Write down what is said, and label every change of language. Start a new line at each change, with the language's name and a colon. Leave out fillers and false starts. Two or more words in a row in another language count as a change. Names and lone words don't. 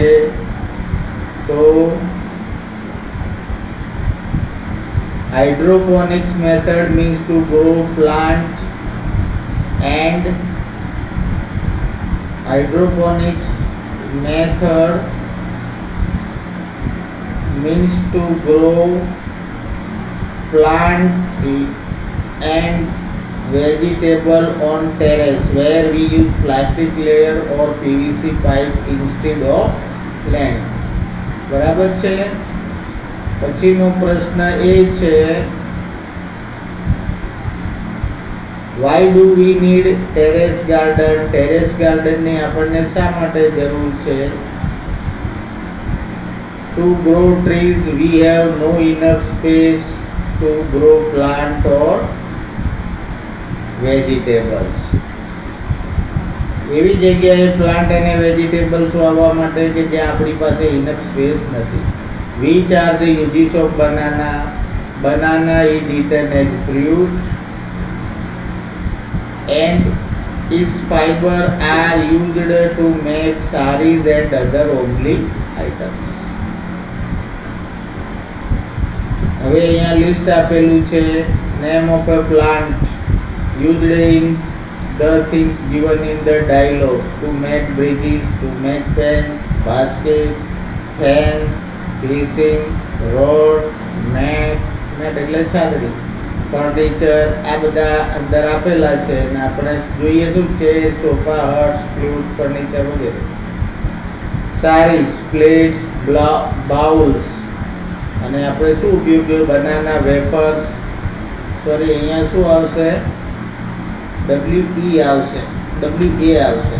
English: તો hydroponics method means to grow plant and hydroponics method means to grow plant and vegetable on terrace where we use plastic layer or PVC pipe instead of land.
Gujarati: બરાબર છે. પછીનો પ્રશ્ન એ છે
English: why do we need terrace garden?
Gujarati: ટેરેસ ગાર્ડનની આપણને શા માટે જરૂર છે?
English: To grow trees we have no enough space to grow plant or vegetables.
Gujarati: એવી જગ્યાએ પ્લાન્ટ અને વેજીટેબલ્સ વાવવા માટે કે જ્યાં આપણી પાસે
English: enough space
Gujarati: નથી.
English: which are the uses of banana? Banana is eaten as fruit and its fiber are used to make saris and other homely items.
Gujarati: હવે અહીંયા લિસ્ટ આપેલું છે.
English: name of a plant used in the things given in the dialogue: to make bridges, to make pens, basket, fence, fishing, road, mat
Gujarati: એટલે છાદરી, ફર્નિચર, આ બધા અંદર આપેલા છે. અને આપણે જોઈએ શું છે? સોફા, હર્ટ્સ, ફ્લૂટ, ફર્નિચર વગેરે. સારીસ, પ્લેટ્સ, બાઉલ્સ. અને આપણે શું ઉપયોગ
English: banana wafers,
Gujarati: સોરી અહીંયા શું આવશે, WE આવશે, WA આવશે.